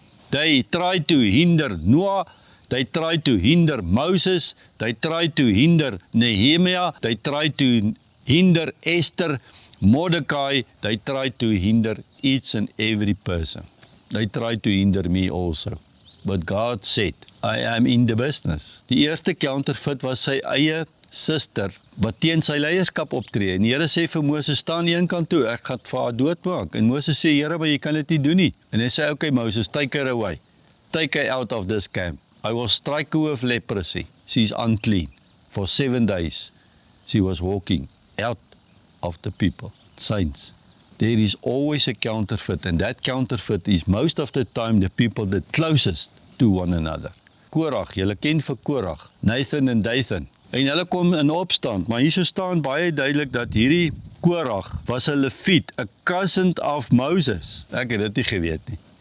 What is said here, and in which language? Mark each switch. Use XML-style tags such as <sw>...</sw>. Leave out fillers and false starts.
<en>They try to hinder Noah, they try to hinder Moses, they try to hinder Nehemiah, they try to hinder Esther, Mordecai, they try to hinder each and every person. They try to hinder me also. But God said, I am in the business.</en> <af>Die eerste counterfeit was sy eie suster, wat teen sy leierskap optree. En die Here sê vir Moses, staan die een kant toe, ek gaan vir haar doodmaak. En Moses sê, Here, maar jy kan dit nie doen nie.</af> <en>En hy sê, okay Moses, take her away. Take her out of this camp. I will strike her with leprosy. She's unclean. For 7 days, she was walking out of the people. Saints. There is always a counterfeit, and that counterfeit is most of the time the people that closest to one another.</en> <af>Korach, julle ken vir Korach, Nathan en Dathan. En hulle kom in opstand, maar hier staan baie duidelik dat hierdie Korach was 'n Leviet, 'n cousin of Moses. Ek het dit nie geweet nie.</af>